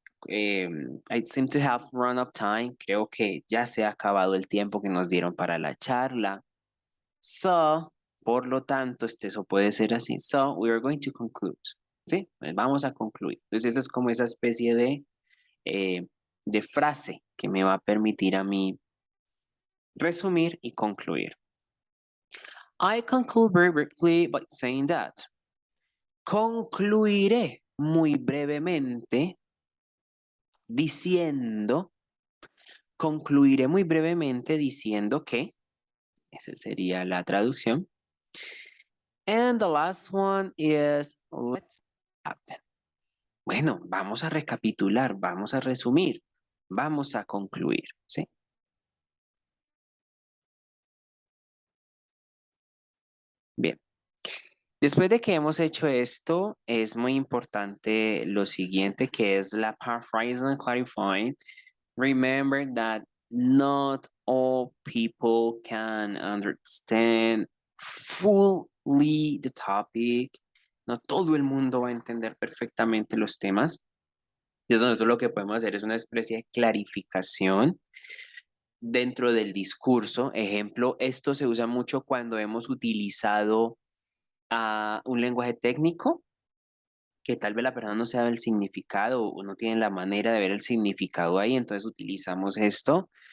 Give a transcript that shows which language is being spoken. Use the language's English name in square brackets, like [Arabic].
[English] I seem to have run up time. [Spanish] Creo que ya se ha acabado el tiempo que nos dieron para la charla. So, por lo tanto, eso puede ser así. [English] So, we are going to conclude. [Spanish] ¿Sí? Pues vamos a concluir. Entonces, esa es como esa especie de frase que me va a permitir a mí resumir y concluir. [English] I conclude very briefly by saying that [Spanish] Concluiré muy brevemente diciendo, concluiré muy brevemente diciendo que, esa sería la traducción. [English] And the last one is, let's happen. [Spanish] Bueno, vamos a recapitular, vamos a resumir, vamos a concluir, ¿sí? Bien. Después de que hemos hecho esto, es muy importante lo siguiente, que es la [English] paraphrasing and clarifying. Remember that not all people can understand fully the topic. [Spanish] No todo el mundo va a entender perfectamente los temas. Entonces nosotros lo que podemos hacer es una especie de clarificación dentro del discurso. Ejemplo, esto se usa mucho cuando hemos utilizado un lenguaje técnico que tal vez la persona no sabe el significado o no tiene la manera de ver el significado ahí, entonces utilizamos esto.